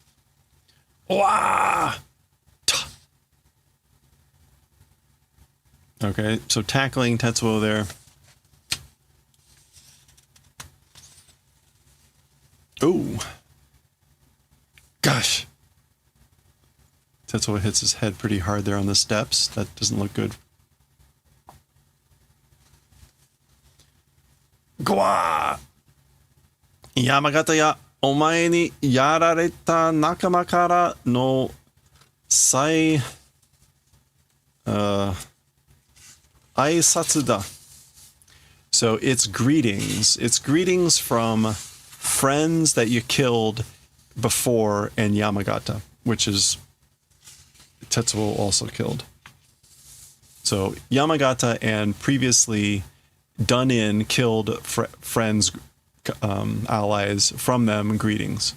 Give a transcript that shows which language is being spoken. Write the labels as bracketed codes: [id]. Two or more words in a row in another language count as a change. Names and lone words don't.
[en] Wah! Okay, so tackling Tetsuo there. Ooh. Gosh. Tetsuo hits his head pretty hard there on the steps. That doesn't look good. Gwa! [ja] 山形や、お前にやられた仲間からのさい... 挨拶だ. [en] So it's greetings. It's greetings from friends that you killed before in Yamagata, which is Tetsuo also killed. So Yamagata and previously done-in killed friends, allies from them, greetings.